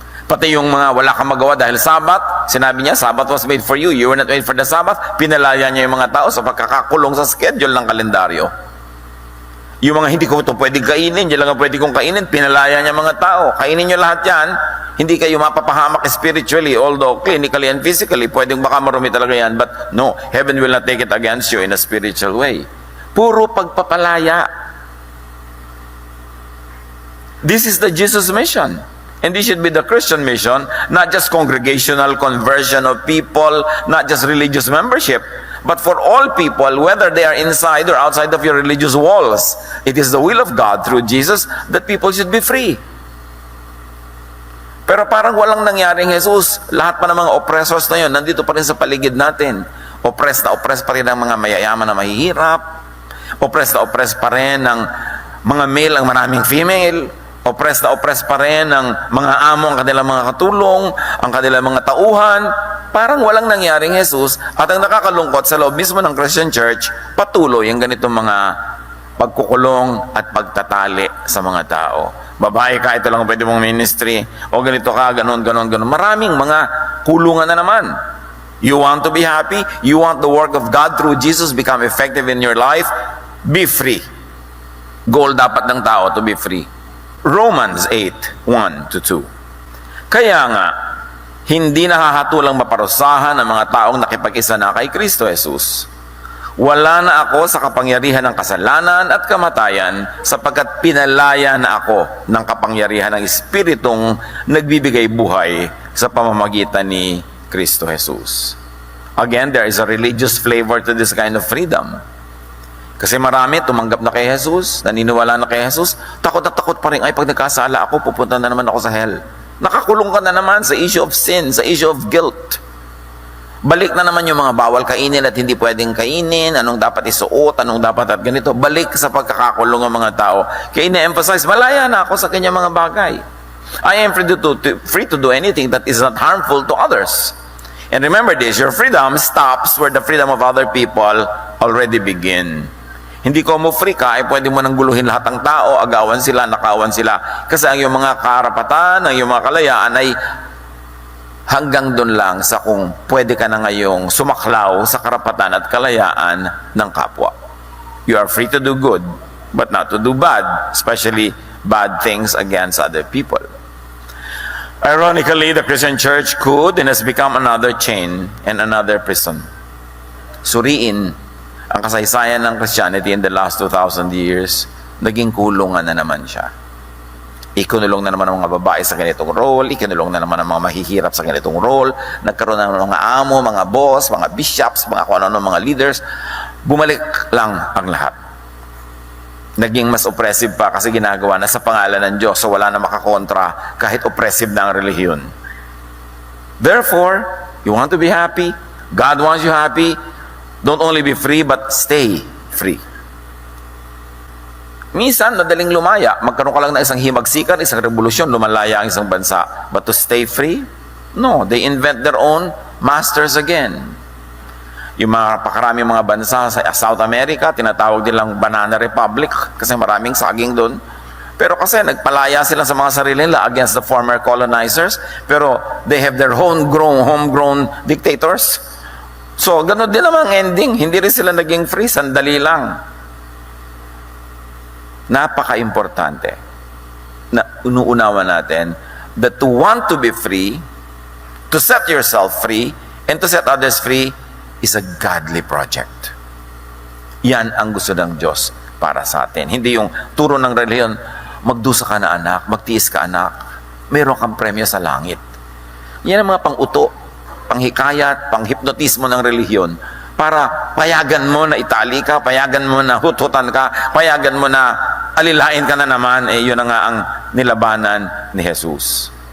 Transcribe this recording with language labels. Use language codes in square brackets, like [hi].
[tl] Pati yung mga wala kang magawa dahil Sabat, sinabi niya, [en] Sabat was made for you, you were not made for the Sabbath, [tl] pinalaya niya yung mga tao sa pagkakakulong sa schedule ng kalendaryo. Yung mga hindi ko ito pwedeng kainin, yan lang ang pwede kong kainin, pinalaya niya mga tao. Kainin niyo lahat yan, hindi kayo mapapahamak [en] spiritually, although clinically and physically, [tl] pwedeng baka marumi talaga yan, [en] but no, heaven will not take it against you in a spiritual way. [tl] Puro pagpapalaya. [en] This is the Jesus mission. And this should be the Christian mission, not just congregational conversion of people, not just religious membership, but for all people, whether they are inside or outside of your religious walls. It is the will of God through Jesus that people should be free. [tl] Pero parang walang nangyaring Jesus. Lahat pa ng mga oppressors na yun, nandito pa rin sa paligid natin. Oppressed na oppressed pa rin ang mga mayayaman na mahihirap. Oppressed na oppressed pa rin ang mga male ang maraming female. Oppressed na oppressed pa rin ang mga amo ang kanilang mga katulong, ang kanilang mga tauhan. Parang walang nangyaring Jesus. At ang nakakalungkot sa loob mismo ng Christian Church, patuloy ang ganitong mga pagkukulong at pagtatali sa mga tao. Babae ka, ito lang ang pwede mong ministry. O ganito ka, ganon. Maraming mga kulungan na naman. [en] You want to be happy? You want the work of God through Jesus become effective in your life? Be free. Goal [tl] dapat ng tao [en] to be free. Romans 8:1-2. [tl] Kaya nga, hindi nahahatulang maparusahan ang mga taong nakipag-isa na kay Kristo Jesus. Wala na ako sa kapangyarihan ng kasalanan at kamatayan sapagkat pinalaya na ako ng kapangyarihan ng Espiritong nagbibigay buhay sa pamamagitan ni Kristo Jesus. [en] Again, there is a religious flavor to this kind of freedom. [tl] Kasi marami tumanggap na kay Jesus, naniniwala na kay Jesus, takot na takot pa rin, ay pag nagkasala ako, pupunta na naman ako sa hell. Nakakulong ka na naman sa issue of sin, sa issue of guilt. Balik na naman yung mga bawal kainin at hindi pwedeng kainin, anong dapat isuot, anong dapat at ganito. Balik sa pagkakakulong ng mga tao. Kaya ina-emphasize, malaya na ako sa kanyang mga bagay. [en] I am free to do anything that is not harmful to others. And remember this, your freedom stops where the freedom of other people already begin. [tl] Hindi ko mo free ka, ay pwede mo nang guluhin lahat ng tao, agawan sila, nakawan sila. Kasi ang iyong mga karapatan, ang iyong mga kalayaan ay hanggang doon lang sa kung pwede ka na ngayong sumaklaw sa karapatan at kalayaan ng kapwa. [en] You are free to do good, but not to do bad, especially bad things against other people. Ironically, the Christian Church could and has become another chain and another prison. [tl] Suriin ang kasaysayan ng Christianity [en] in the last 2,000 years, [tl] naging kulungan na naman siya. Ikinulong na naman ang mga babae sa ganitong role, ikinulong na naman ang mga mahihirap sa ganitong role, nagkaroon na ng mga amo, mga boss, mga bishops, mga kung ano mga leaders, bumalik lang ang lahat. Naging mas oppressive pa kasi ginagawa na sa pangalan ng Diyos, so wala na makakontra kahit oppressive na ang relihiyon. [en] Therefore, you want to be happy, God wants you happy, don't only be free, but stay free. [tl] Minsan, madaling lumaya. Magkaroon ka lang ng isang himagsikan, isang revolusyon, lumalaya ang isang bansa. [en] But to stay free? No, they invent their own masters again. [tl] Yung mga pakaraming mga bansa sa South America, tinatawag nilang Banana Republic kasi maraming saging doon. Pero kasi nagpalaya sila sa mga sarili nila against the former colonizers. [en] Pero they have their homegrown dictators. [tl] So, ganun din naman ang ending. Hindi rin sila naging free, sandali lang. Napaka-importante na unuunawa natin [en] that to want to be free, to set yourself free, and to set others free is a godly project. [tl] Yan ang gusto ng Diyos para sa atin. Hindi yung turo ng relihiyon, magdusa ka na anak, magtiis ka anak, mayroon kang premyo sa langit. Yan ang mga pang-uto, panghikayat, panghipnotismo ng relihiyon para payagan mo na itali ka, payagan mo na huthutan ka, payagan mo na alilain ka na naman, yun na nga ang nilabanan ni Jesus.